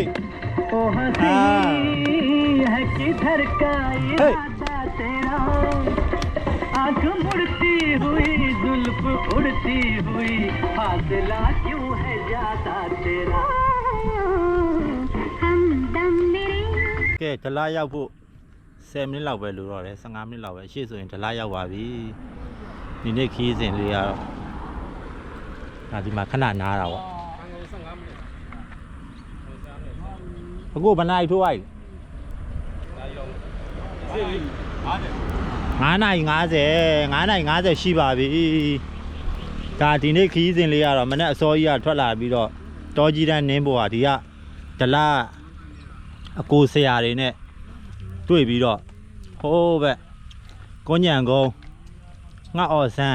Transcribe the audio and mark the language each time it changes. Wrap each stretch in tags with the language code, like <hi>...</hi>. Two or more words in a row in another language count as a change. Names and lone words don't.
<hi>ओ हंसी है किधर का इरादा तेरा आंख मुड़ती हुई जुल्फ उड़ती हुई फासला क्यों है ज्यादा तेरा हमदम मेरे</hi> <my>ကဲဒလားရောက်ဖို့10မိနစ်လောက်ပဲလိုတော့တယ်15မိနစ်လောက်ပဲရှေ့ဆိုရင်ဒလားရောက်ပါပြီဒီနေ့ခီးစဉ်လေးကတော့ဒါဒီမှာခဏနားတာပေါ့ အခုဘယ်နိုင်ထိုးလိုက်9:50ရှိပါပြီဒါဒီနေ့ခီးစဉ်လေးကတော့မနေ့အစောကြီးကထွက်လာပြီးတော့တောကြီးတန်းနင်းပေါ်ကဒီကဒလားအကိုဆရာတွေနဲ့တွေ့ပြီးတော့ဟိုးဘက်ကုန်းညံကုန်းငှက်အော်ဆန်း</my>